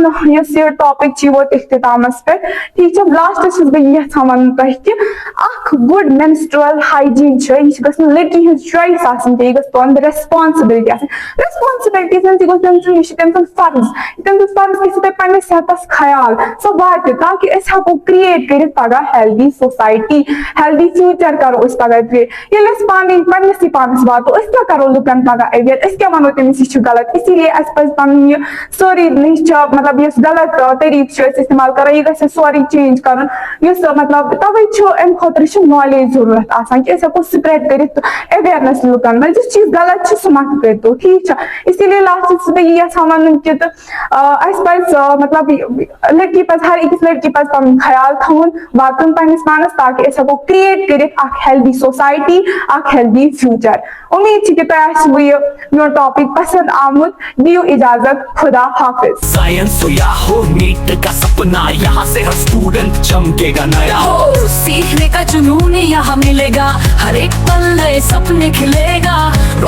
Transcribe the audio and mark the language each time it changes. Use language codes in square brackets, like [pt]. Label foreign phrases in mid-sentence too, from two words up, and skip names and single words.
[ks] ये टॉपिक वो इख्तितामस पे [hi] ठीक है [ks] लास्ट बह वन तुम [en] good menstrual hygiene [ks] यह लड़की हज चॉइस तुंद [en] responsibility responsibility [ks] यह फर्ज गो पे सेहत ख्याल सो वात ताकि हेको क्रिएट कर पगह [en] healthy society healthy future [ks] करो पगह क्रिएट ये पानी पे पानस वातो क्या करो लुकन पगह अवेयर क्या वनो तमिस यह गलत इसलिए पन सोरी मतलब गलत तरीक इस्तेमाल कर यह गो सोरी चेंज कर मतलब तवे अम खुद नॉलेज जरूरत कि हेको स्प्रेड कर अवेयरनेस लुकन में जिस चीज गलत सह मत कर दो [hi] ठीक है। [ks] इसीलिए लास्ट बह वन कि मतलब लड़की पे हर अकिस लड़की पे पन ख्याल थवन वातन पन्निस पानस ताकि हेको क्रिएट कर [en] healthy society healthy future. [ks] उम्मीद कि तुम मो टॉपिक पसंद आमुत दियो इजाजत खुदा हाफिज। [hi] साइंस हो या हो नीट का सपना यहाँ से हर स्टूडेंट चमकेगा नया हो सीखने का जुनून यहाँ मिलेगा हर एक पल नए सपने खिलेगा।